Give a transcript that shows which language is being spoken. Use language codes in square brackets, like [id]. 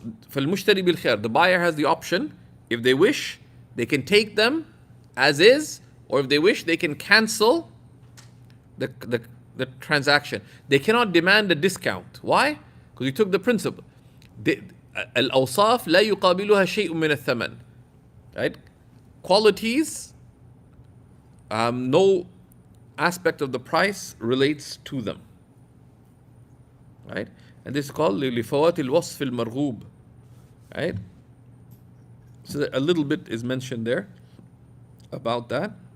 [ar] فالمشتري بالخيار, [en] the buyer has the option, if they wish, they can take them as is, or if they wish, they can cancel the transaction. They cannot demand a discount. Why? Because you took the principle. [ar] الأوصاف لا يقابلها شيء من الثمن. [en] Right? Qualities, no aspect of the price relates to them. Right? And this is called [ar] لفوات الوصف المرغوب. [en] Right? So a little bit is mentioned there about that.